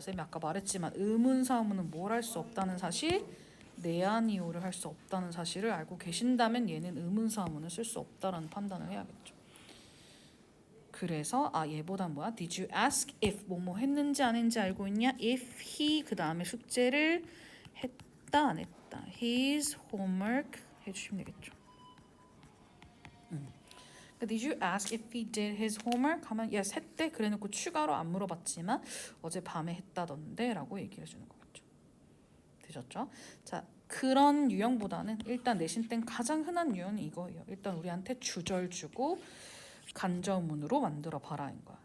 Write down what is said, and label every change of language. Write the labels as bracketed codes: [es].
[ko] 쌤이 아까 말했지만 의문사문은 뭘 할 수 없다는 사실, 내아니오를 할 수 없다는 사실을 알고 계신다면 얘는 의문사문을 쓸 수 없다라는 판단을 해야겠죠. 그래서 얘보단 뭐야? [en] Did you ask if [ko] 뭐뭐 했는지 안 했는지 알고 있냐? [en] If he [ko] 그 다음에 숙제를 했다 안 했다. [en] His homework [ko] 해주시면 되겠죠. [en] Did you ask if he did his homework? [ko] 하면 yes 했대. 그래놓고 추가로 안 물어봤지만 어제 밤에 했다던데 라고 얘기를 해주는 거겠죠. 되셨죠? 자, 그런 유형보다는 일단 내신 땐 가장 흔한 유형은 이거예요. 일단 우리한테 주절 주고 간접문으로 만들어 봐라인 거야.